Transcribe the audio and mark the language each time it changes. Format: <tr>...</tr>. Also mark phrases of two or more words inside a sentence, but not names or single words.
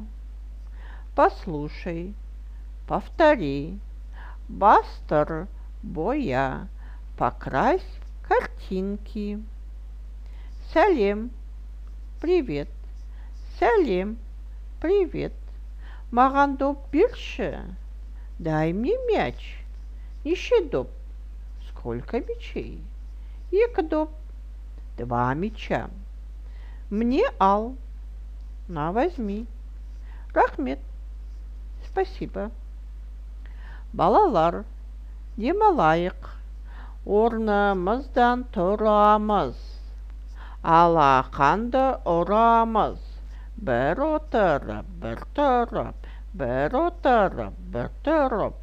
<ru>Послушай, повтори.</ru> <kk>Бастыр, боя,</kk> <ru>покрась картинки.</ru> <kk>Сәлем, привет. Сәлем, привет. Маған доп берші.</kk> <ru>Дай мне мяч.</ru> <kk>Неше доп?</kk> <ru>Сколько мячей?</ru> <kk>Екі доп.</kk> <ru>Два мяча. Мне ал. На, возьми. Рахмет. Спасибо.</ru> <kk>Балалар, демалайық. Орнымыздан тұрамыз. Алақанды ұрамыз. Бір отырып, бір тұрып, бір отырып, бір тұрып.</kk>